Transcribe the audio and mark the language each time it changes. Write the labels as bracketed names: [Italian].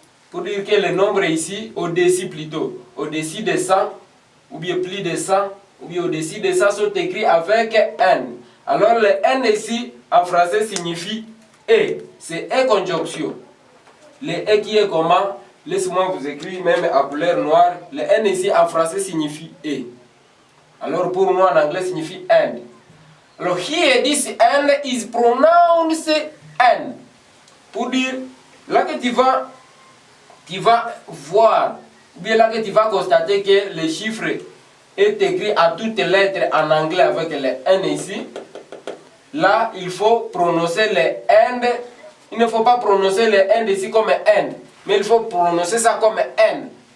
[French] Pour dire que le nombre ici, au-dessus plutôt, au-dessus de 100, ou bien plus de 100, ou bien au-dessus de 100 sont écrits avec n. Alors le n ici, en français signifie et. C'est et conjonction. Le et qui est comment? Laissez-moi vous écrire même à couleur noire. Le n ici en français signifie et. Alors pour nous en anglais signifie and. [English] Alors here this and is pronounced n. [French] Pour dire, là que tu vas voir, ou bien là que tu vas constater que le chiffre est écrit à toutes les lettres en anglais avec le n ici. Là, il faut prononcer le end. Il ne faut pas prononcer le end ici comme end, mais il faut prononcer ça comme n.